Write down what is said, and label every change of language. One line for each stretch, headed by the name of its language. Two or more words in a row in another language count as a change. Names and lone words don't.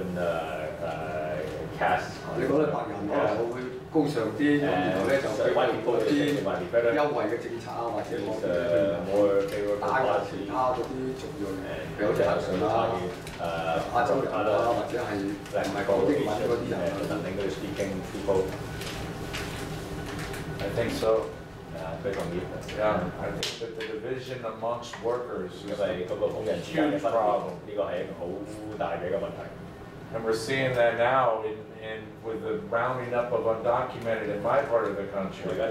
Cantonese: 你講咧白人可能我會高尚啲，然後咧就俾啲優惠嘅政策啊，或者講啲打壓其他嗰啲族裔，譬如好似黑人啦、亞洲人啦，或者係唔係講英文嗰啲人。
English: I think so. Yeah, I think that the division amongst workers is a huge problem. And we're seeing that now in with the rounding up of undocumented in my part of the country.